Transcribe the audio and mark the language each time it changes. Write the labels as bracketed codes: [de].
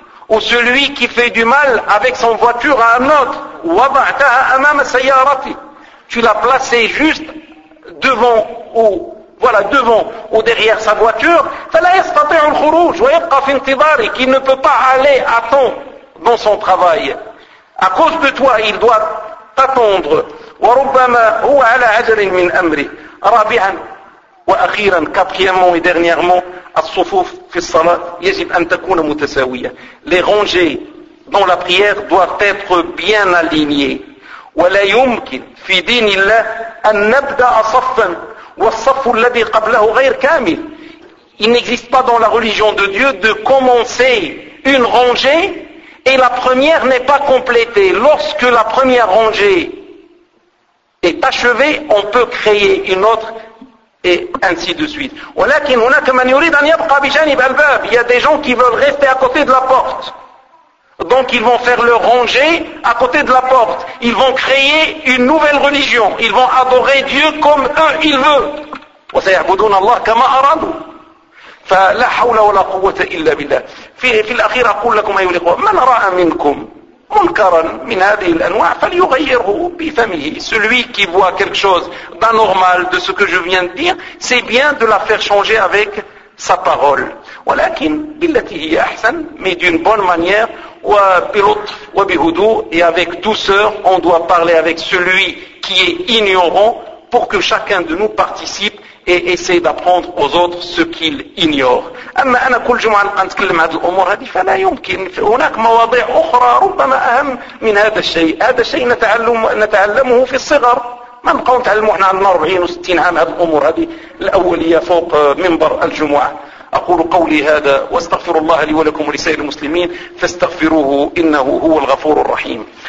[fr] ou celui qui fait du mal avec son voiture à un autre, [ar] وَضَعْتَهَا أَمَامَ سَيَّارَتِي, [fr] tu l'as placé juste devant ou voilà devant ou derrière sa voiture, [ar] فَلَا يَسْتَطِعُ الْخُرُوجُ وَيَبْقَ فِي انْتِظَارِ, [fr] qui ne peut pas aller à temps dans son travail. À cause de toi, il doit t'attendre. [ar] وَرُبَّمَا هُوَ عَلَى عَجَلٍ مِنْ أَمْرِ. رَابِعًا وَأَخِيرًا, [fr] quatrièmement et dernièrement, [ar] الصفوف في الصلاة يجب أن تكون متساوية. [fr] Les rangées dans la prière doivent être bien alignées. [ar] ولا يمكن في دين الله أن نبدأ صفا والصف الذي قبله غير كامل. [fr] Il n'existe pas dans la religion de Dieu de commencer une rangée et la première n'est pas complétée. Lorsque la première rangée est achevée, on peut créer une autre et ainsi de suite. [ar] ولكن هناك من يريد أن يبقى بجانب الباب. [fr] Il y a des gens qui veulent rester à côté de la porte. Donc ils vont faire leur rangée à côté de la porte. Ils vont créer une nouvelle religion. Ils vont adorer Dieu comme eux, ils veulent. [ar] وسيعبدون الله كما أرادوا. فلا حول ولا قوة إلا بالله. في الأخير أقول لكم أيها الإخوة, من رأى منكم منكرا من هذه الأنواع فليغيره بفمه. [fr] Celui qui voit quelque chose d'anormal de ce que je viens de dire, c'est bien de la faire changer avec sa parole. [ar] ولكن بالتي هي أحسن, [fr] mais d'une bonne manière, [ar] وبلطف وبهدوء, [fr] et avec douceur, on doit parler avec celui qui est ignorant pour que chacun de nous participe et essaie d'apprendre aux autres ce qu'il ignore. [ar] أما أنا كل جمعة نتكلم هذه الأمور هذه فلا يمكن, هناك مواضيع أخرى ربما أهم من هذا الشيء. هذا الشيء نتعلمه في الصغر. ما نبقاو نتعلموا احنا 40 و60 عام هذه الأمور هذه الأولية فوق منبر الجمعة. أقول قولي هذا واستغفر الله لي ولكم ولسائر المسلمين فاستغفروه إنه هو الغفور الرحيم.